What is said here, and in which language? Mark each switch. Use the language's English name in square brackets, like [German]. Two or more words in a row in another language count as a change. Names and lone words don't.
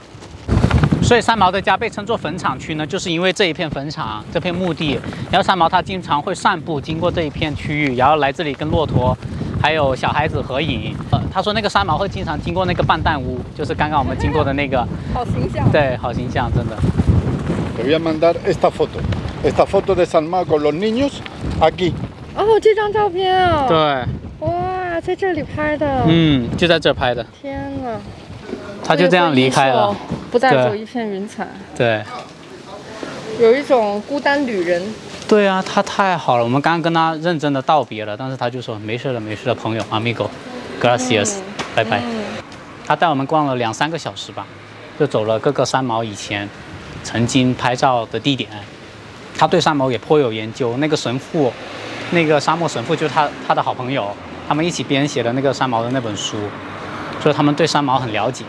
[Chinese] 所以三毛的家被称作坟场区呢，就是因为这一片坟场、这片墓地。然后三毛他经常会散步经过这一片区域，然后来这里跟骆驼还有小孩子合影。他说那个三毛会经常经过那个半蛋屋，就是刚刚我们经过的那个。好形象。对，好形象，真的。 [Spanish] Te voy a mandar esta foto de San Mao con los niños aquí。 [Chinese] 哦，这张照片啊！对，哇，在这里拍的。就在这拍的。天哪！他就这样离开了，不带走一片云彩。对，有一种孤单旅人。对啊，他太好了。我们刚刚跟他认真的道别了，但是他就说没事了，朋友 ， [Spanish] amigo，gracias， [Chinese] 拜拜。他带我们逛了2-3个小时吧，就走了各个三毛以前曾经拍照的地点。他对三毛也颇有研究，那个神父。那个沙漠神父就是他的好朋友，他们一起编写了那个三毛的那本书，所以他们对三毛很了解。